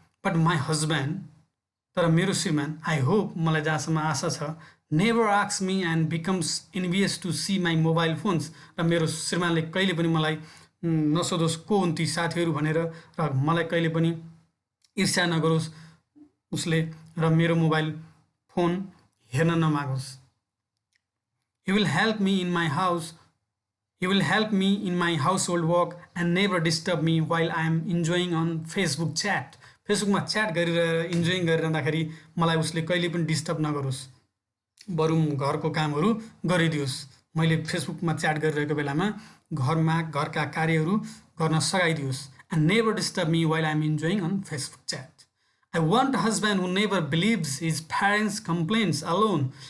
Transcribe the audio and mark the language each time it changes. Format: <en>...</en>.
<en>but my husband,</en> <ne>तर मेरो श्रीमान,</ne> <en>I hope,</en> <ne>मलाई जहाँसम्म आशा छ,</ne> <en>never asks me and becomes envious to see my mobile phones,</en> <ne>र मेरो श्रीमानले कहिले पनि मलाई नसोधोस् को हुन् ती साथीहरू भनेर, र मलाई कहिले पनि ईर्ष्या नगरोस् उसले, र मेरो मोबाइल फोन हेर्न नमागोस्।</ne> <en>He will help me in my house. He will help me in my household work and never disturb me while I am enjoying on Facebook chat.</en> <ne>फेसबुकमा च्याट गरिरहेर इन्जोइङ गरिरहँदाखेरि मलाई उसले कहिले पनि डिस्टर्ब नगरोस्, बरु घरको कामहरू गरिदियोस्। मैले फेसबुकमा च्याट गरिरहेको बेलामा घरका कार्यहरू गर्न सघाइदियोस्।</ne> <en>And never disturb me while I am enjoying on Facebook chat. I want a husband who never believes his parents complains alone.</en>